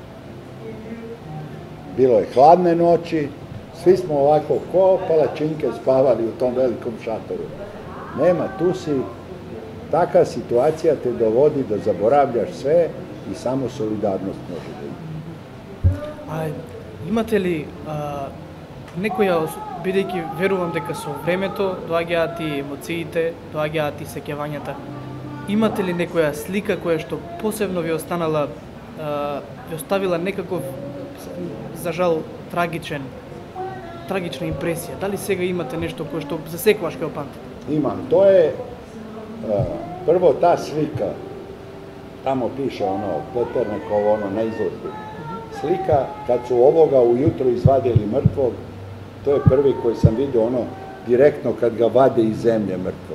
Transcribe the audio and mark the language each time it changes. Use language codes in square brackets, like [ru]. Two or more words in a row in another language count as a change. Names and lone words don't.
[sr] Bilo je hladne noći, svi smo ovako ko palačinke spavali u tom velikom šatoru. Nema, tu si, taka situacija te dovodi da zaboravljaš sve i samo solidarnost može da ima. [mk] А имате ли некоја, бидејќи верувам дека со времето доаѓаат и емоциите, доаѓаат и сеќавањата, имате ли некоја слика која што посебно ви останала, ви оставила некаков за жал, трагична импресија. Дали сега имате нешто кое што за секогаш ќе го памтите? [sr] Imam, to je prvo ta slika, tamo piše ono, Peternekovo, ono na izložbi. Slika, kad su ovoga ujutro izvadili mrtvog, to je prvi koji sam vidio ono direktno kad ga vade iz zemlje mrtvog.